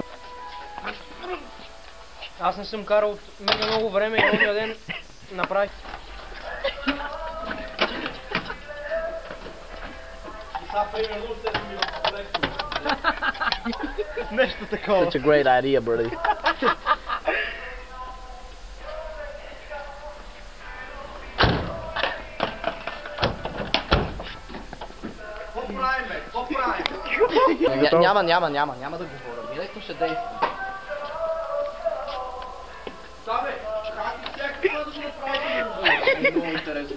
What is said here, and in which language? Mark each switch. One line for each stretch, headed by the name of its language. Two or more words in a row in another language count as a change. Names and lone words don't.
Bulgarian: Аз не съм карал от много време и ония ден направих. Нещо такова.
English: Such a great idea, buddy.
Bulgarian: Няма да говоря. Директно ще действа. Много интересно.